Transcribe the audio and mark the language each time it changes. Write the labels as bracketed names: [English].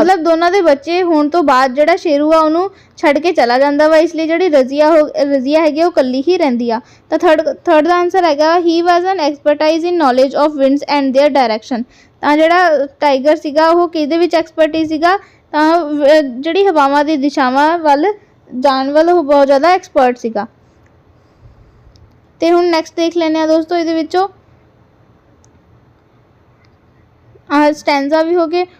[Punjabi] ਮਤਲਬ ਦੋਨਾਂ ਦੇ ਬੱਚੇ ਹੋਣ ਤੋਂ ਬਾਅਦ ਜਿਹੜਾ ਸ਼ੇਰੂ ਆ ਉਹਨੂੰ ਛੱਡ ਕੇ ਚਲਾ ਜਾਂਦਾ ਵਾ, ਇਸ ਲਈ ਜਿਹੜੀ ਰਜ਼ੀਆ ਹੈਗੀ ਉਹ ਇਕੱਲੀ ਹੀ ਰਹਿੰਦੀ ਆ। ਤਾਂ ਥਰਡ ਦਾ ਆਂਸਰ ਹੈਗਾ, [English] he was an expertise in knowledge of winds and their direction। [Punjabi] ਤਾਂ ਜਿਹੜਾ ਟਾਈਗਰ ਸੀਗਾ ਉਹ ਕਿਹਦੇ ਵਿੱਚ ਐਕਸਪਰਟਿਜ਼ ਸੀਗਾ? ਤਾਂ ਜਿਹੜੀ ਹਵਾਵਾਂ ਦੀ ਦਿਸ਼ਾਵਾਂ ਵੱਲ ਜਾਣ ਵੱਲ ਉਹ ਬਹੁਤ ਜ਼ਿਆਦਾ ਐਕਸਪਰਟ ਸੀਗਾ। ਤੇ ਹੁਣ ਨੈਕਸਟ ਦੇਖ ਲੈਂਦੇ ਹਾਂ ਦੋਸਤੋ, ਇਹਦੇ ਵਿੱਚੋਂ ਸਟੈਂਜ਼ਾ ਵੀ ਹੋ ਗਏ।